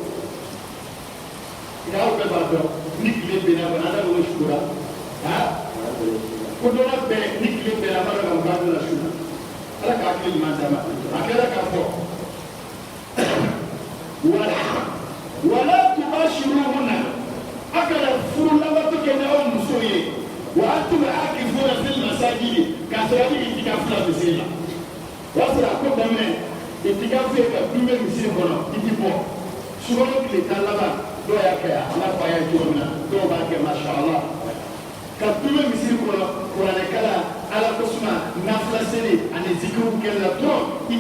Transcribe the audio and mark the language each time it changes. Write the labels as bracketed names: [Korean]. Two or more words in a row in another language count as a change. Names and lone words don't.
[Bambara] nka aw bɛɛ b'a dɔn ni tile bɛnna kɔni ala b'o su la ko dɔ la bɛɛ ni tile bɛnna a b'a dɔn k'a bila su la ala k'a tile ɲuman d'a ma a kɛra k'a fɔ wala tubashiruhunna a kana furu labato kɛ ni aw muso ye [Arabic] وأنتم عاكفون في المساجد [Bambara] k'a sɔrɔ ni itikafu la misiri la o y'a sɔrɔ a ko daminɛ itikafu ye ka dumuni misiri kɔnɔ i ti bɔ sukaro tile tan laban dɔw y'a kɛ yan ala fa y'a ye cogo min na dɔw b'a kɛ [Arabic] ما شاء الله [Bambara] ka dumuni misiri kɔnɔ kuranɛkala ala ko suma nafila seli ani zikiriw kɛlɛ la dɔrɔn i